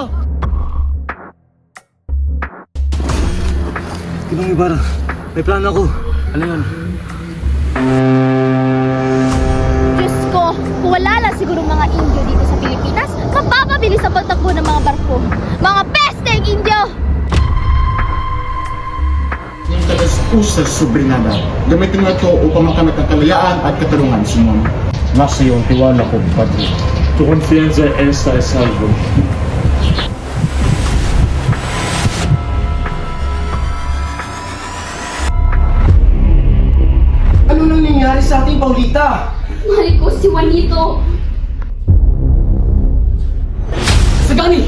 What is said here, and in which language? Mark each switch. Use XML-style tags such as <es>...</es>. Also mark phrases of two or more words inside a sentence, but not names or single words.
<tl>Ginong Ibarra, may plano ako. Ano yun? Diyos ko, kung wala lang siguro mga Indio dito sa Pilipinas, mapapabilis ang pagtakbo ng mga barko. Mga pesteng Indio! Yung tagas-usas</tl> <es>sobre nada.</es> <tl>Gamitin mo ito upang makamit ang kalayaan at katarungan, Simon. Nasa iyong tiwala ko, Padre.</tl> <es>Tu confianza esta es salvo.</es> <tl>Ano nang nangyari sa ating Paulita? Mahal ko si Juanito! Sagani!</tl>